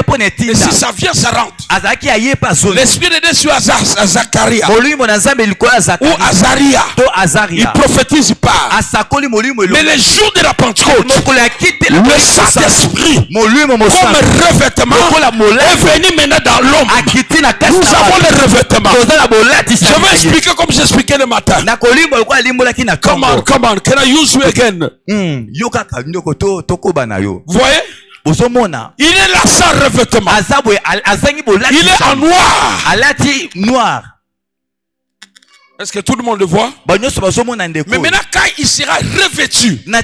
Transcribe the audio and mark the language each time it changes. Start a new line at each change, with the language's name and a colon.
French: Et si ça vient, ça rentre. L'Esprit de Dieu sur Zacharia ou Azaria, il prophétise pas. Mais le jour de la Pentecôte, le Saint-Esprit comme revêtement est venu maintenant dans l'homme. Nous avons le revêtement. Je vais expliquer comme j'expliquais le matin.
English: Come on, can I use you again?
French: Vous voyez? Il est là sans revêtement. Il est en noir. Est-ce que tout le monde le voit? Mais maintenant quand il sera revêtu,